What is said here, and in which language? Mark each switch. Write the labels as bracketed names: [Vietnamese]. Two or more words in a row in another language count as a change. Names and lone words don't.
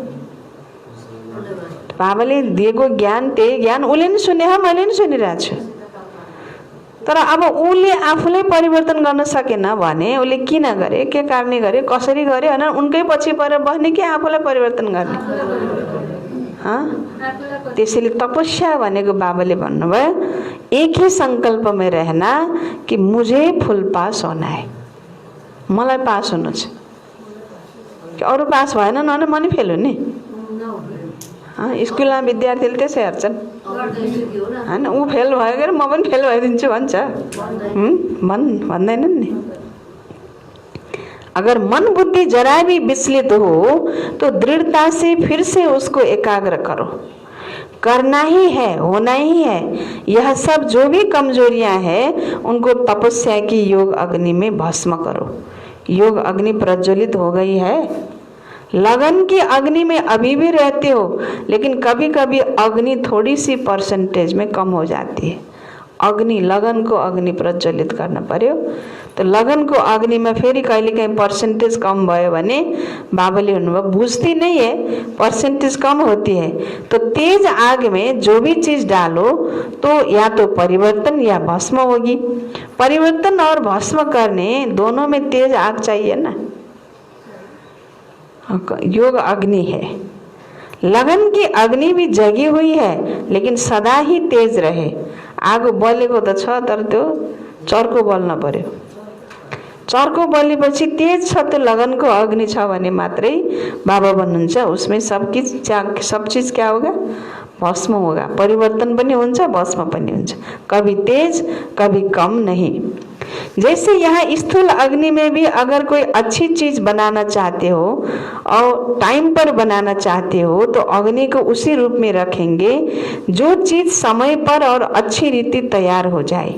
[Nepali] बाबाले दिएको ज्ञान त्यही ज्ञान उसले नि सुने हो, मैले नि सुनिरहेको छु। तर अब उसले आफूलाई परिवर्तन गर्न सकेन भने उसले किन गरे, के कारणले गरे, कसरी गरे भनेर उनकै पछि परेर बस्ने कि आफूलाई परिवर्तन गर्ने। त्यसैले तपस्या भनेको बाबाले भन्नुभयो [Hindi] एक ही संकल्प में रहना कि मुझे फुल पास होना है, [Nepali] मलाई पास हुनु छ। अरू पास भएन भने म नि फेल हुने। स्कुलमा विद्यार्थीले त्यसै हेर्छन् हैन, ऊ फेल भयो के म पनि फेल भइदिन्छु भन्छ, भन्दैनन् नि। [Hindi] अगर मन बुद्धि जरा भी विचलित हो तो दृढ़ता से फिर से उसको एकाग्र करो। करना ही है, होना ही है। यह सब जो भी कमजोरियां हैं उनको तपस्या की योग अग्नि में भस्म करो। योग अग्नि प्रज्वलित हो गई है, लगन की अग्नि में अभी भी रहते हो, लेकिन कभी कभी अग्नि थोड़ी सी परसेंटेज में कम हो जाती है। [Nepali] अग्नि, लगनको अग्नि प्रज्वलित गर्न पर्यो। तो लगनको अग्नि में फेरि कहीं परसेंटेज कम भयो भने बाबाले भन्नुभयो [Hindi] बुझती नहीं है, परसेंटेज कम होती है। तो तेज आग में जो भी चीज डालो तो या तो परिवर्तन या भस्म होगी। परिवर्तन और भस्म करने दोनों में तेज आग चाहिए ना। योग अग्नि है, लगन की अग्नि भी जगी हुई है लेकिन सदा ही तेज रहे। [Nepali] आगो बलेको त छ तर त्यो चर्को बल्न पर्यो। चर्को बलेपछि तेज छ, त्यो लगनको अग्नि छ भने मात्रै बाबा भन्नुहुन्छ [Hindi] उसमें सब चीज क्या होगा, भस्म होगा। [Nepali] परिवर्तन पनि हुन्छ, भस्म पनि हुन्छ, [Hindi] कभी तेज कभी कम नहीं। जैसे यहाँ स्थूल अग्नि में भी अगर कोई अच्छी चीज बनाना चाहते हो और टाइम पर बनाना चाहते हो तो अग्नि को उसी रूप में रखेंगे जो चीज समय पर और अच्छी रीति तैयार हो जाए।